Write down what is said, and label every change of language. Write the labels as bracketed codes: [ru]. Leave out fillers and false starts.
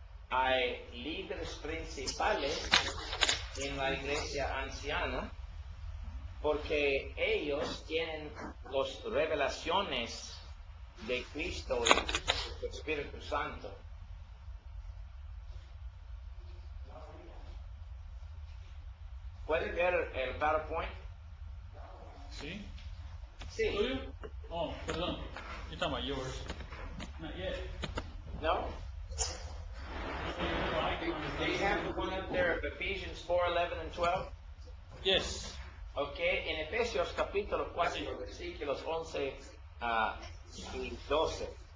[es] Hay líderes principales en la iglesia anciana porque ellos tienen las revelaciones de Cristo y del Espíritu Santo. ¿Puede ver el PowerPoint? ¿Sí? Sí. ¿Tuyo? Oh, perdón. [en] You're talking about yours. Not yet. No? No, I can Do you have the one up there of Ephesians 4, 11 and 12? Yes. [es] Ok, en Efesios capítulo 4, versículos 11 y 12.